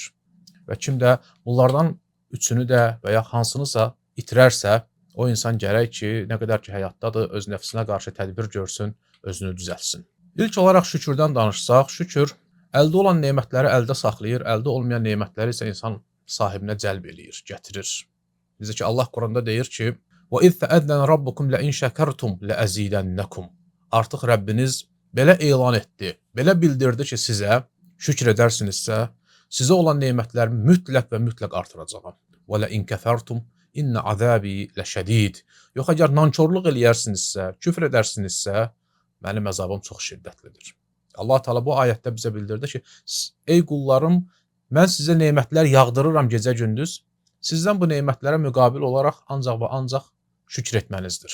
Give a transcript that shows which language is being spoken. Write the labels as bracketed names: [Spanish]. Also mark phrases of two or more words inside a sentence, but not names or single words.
[Azerbaijani] Və kim də bunlardan üçünü də və ya hansınısa itirərsə, o insan gərək ki, nə qədər ki həyatdadır, öz nəfsinə qarşı tədbir görsün, özünü düzəltsin. İlk olaraq şükürdən danışsaq, şükür əldə olan nemətləri əldə saxlayır, əldə olmayan nemətləri isə insan sahibinə cəlb eləyir, gətirir. Bizə ki, Allah Quranda deyir ki, [Arabic] وَإِذْ تَأَذَّنَ رَبُّكُمْ لَإِنْ شَكَرْتُمْ لَأَزِيدَنَّكُمْ [Azerbaijani] Artıq Rəbbiniz belə elan etdi, belə bildirdi ki, sizə şükür edərsinizsə, sizə olan nemətlərimi mütləq və mütləq artıracağam. [Arabic] وَلَئِنْ كَفَرْتُمْ إِنَّ عَذَابِي لَشَدِيدٌ [Azerbaijani] Yox, əgər nankörlük eləyərsinizsə, küfr edərsinizsə, mənim əzabım çox şiddətlidir. Allah Teala bu ayətdə bizə bildirdi ki, ey qullarım, mən sizə nemətlər yağdırıram gecə-gündüz, sizdən bu nemətlərə müqabil olaraq ancaq və ancaq şükür etmənizdir.